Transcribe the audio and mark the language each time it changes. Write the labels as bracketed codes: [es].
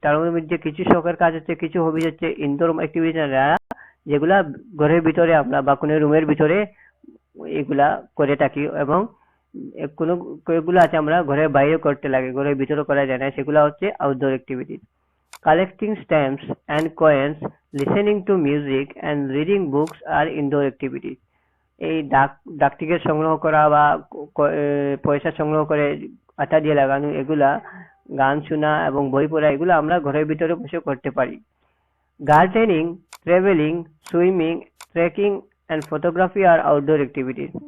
[bn] তার মধ্যে কিছু শখের কাজ হচ্ছে, কিছু হবিজ হচ্ছে ইনডোর অ্যাক্টিভিটিস, যেগুলা ঘরের ভিতরে আমরা বা কোনো রুমের ভিতরে এগুলা করে থাকি, এবং কোনগুলো আছে আমরা ঘরের বাইরে করতে লাগে, ঘরের ভিতরে করা যায় না, সেগুলা হচ্ছে outdoor activities. [en] Collecting stamps and coins, listening to music and reading books are indoor activities. [bn] এই ডাক টিকিট সংগ্রহ করা বা পয়সা সংগ্রহ করে আঠা দিয়ে লাগানো, এগুলা, গান শোনা এবং বই পড়া, এগুলো আমরা ঘরের ভিতরে বসে করতে পারি। [en] Gardening, travelling, swimming, trekking and photography আর outdoor activities.